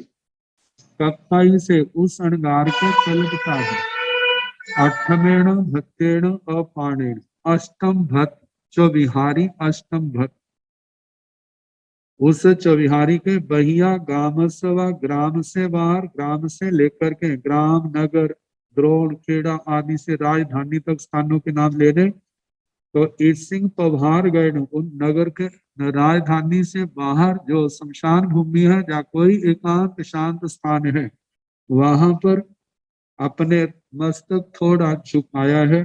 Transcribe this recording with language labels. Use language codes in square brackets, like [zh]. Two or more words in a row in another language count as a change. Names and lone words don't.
[pka] कप्पाई से [hi] उस अणगार को कल्पता है। [pka] अठमेण भत्तेण अपानेण, [hi] अष्टम भत्त चौविहारी अष्टम भत्त, उस चौविहारी के [pka] बहिया गामस्वा [hi] ग्राम से बाहर, ग्राम से लेकर के ग्राम नगर द्रोण खेड़ा आदि से राजधानी तक स्थानों के नाम लेने। तो [pka] ईसिंग पभार गए [hi] उन नगर के राजधानी से बाहर जो शमशान भूमि है, जहाँ कोई एकांत शांत स्थान है, वहां पर अपने मस्तक थोड़ा झुकाया है।